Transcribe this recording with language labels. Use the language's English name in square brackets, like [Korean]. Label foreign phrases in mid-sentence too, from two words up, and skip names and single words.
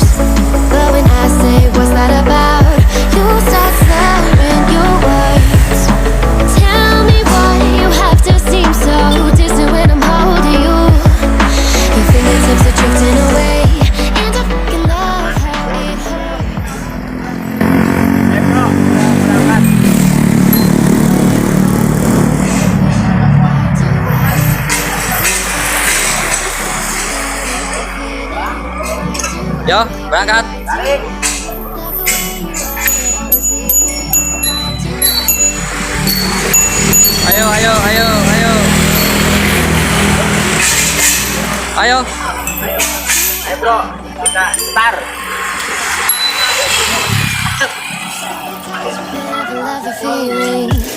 [English] But when I say what's that about, you start slurring your words. Tell me why you have to seem so distant when I'm holding you. Your fingertips are drifting away, and I fucking love how it hurts. [Indonesian] Yo, berangkat. Ayo, ayo, ayo, ayo. Ayo. Ayo bro, kita start. [English] Never love the feeling.